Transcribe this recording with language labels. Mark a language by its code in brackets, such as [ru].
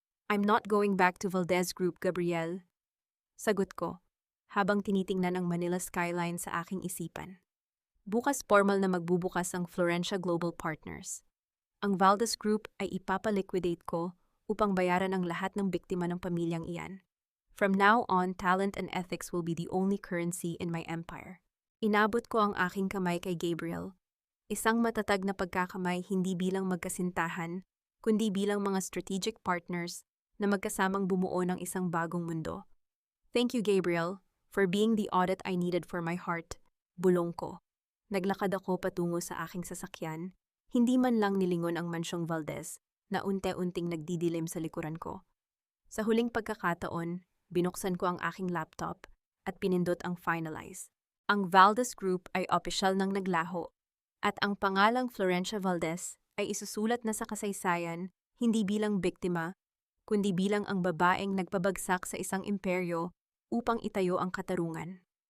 [en] "I'm not going back to Valdez Group, Gabriel," [tl] sagot ko, habang tinitingnan ang Manila skyline sa aking isipan. Bukas formal na magbubukas ang Florencia Global Partners. Ang Valdez Group ay ipapaliquidate ko upang bayaran ang lahat ng biktima ng pamilyang iyan. [en] From now on, talent and ethics will be the only currency in my empire. [tl] Inabot ko ang aking kamay kay Gabriel. Isang matatag na pagkakamay, hindi bilang magkasintahan, kundi bilang mga strategic partners na magkasamang bumuo ng isang bagong mundo. [en] "Thank you, Gabriel, for being the audit I needed for my heart," [tl] bulong ko. Naglakad ako patungo sa aking sasakyan, hindi man lang nilingon ang mansyong Valdez na unti-unting nagdidilim sa likuran ko. Sa huling pagkakataon, binuksan ko ang aking laptop at pinindot ang finalize. Ang Valdez Group ay opisyal nang naglaho at ang pangalang Florencia Valdez ay isusulat na sa kasaysayan hindi bilang biktima, kundi bilang ang babaeng nagpabagsak sa isang imperyo upang itayo ang katarungan.